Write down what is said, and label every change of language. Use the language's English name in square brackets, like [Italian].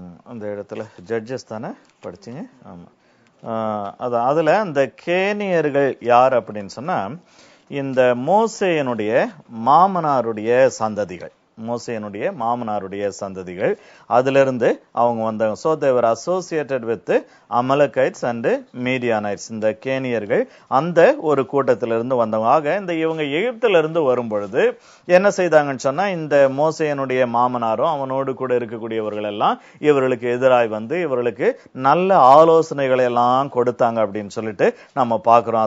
[Tamil] அந்த இடத்துல ஜட்ஜஸ் தானே படிச்சீங்க? ஆமா. அதுல அந்த கேனியர்கள் யார் அப்படின்னு சொன்னா இந்த மோசேயனுடைய மாமனாருடைய சந்ததிகள். மோசேயனுடைய மாமனாருடைய சந்ததிகள் அதுல இருந்து அவங்க வந்தாங்க. [English] So they were associated with Amalekites and Midianites. [Tamil] இந்த கேனியர்கள் அந்த ஒரு கூட்டத்திலிருந்து வந்தவங்க. ஆக இந்த இவங்க எகிப்தில இருந்து வரும்பொழுது என்ன செய்தாங்கன்னு சொன்னா இந்த மோசேயனுடைய மாமனாரும் அவனோடு கூட இருக்கக்கூடியவர்கள் எல்லாம் இவர்களுக்கு எதிராய் இவர்களுக்கு நல்ல ஆலோசனைகளை எல்லாம் கொடுத்தாங்க அப்படின்னு சொல்லிட்டு நம்ம பார்க்கிறோம்.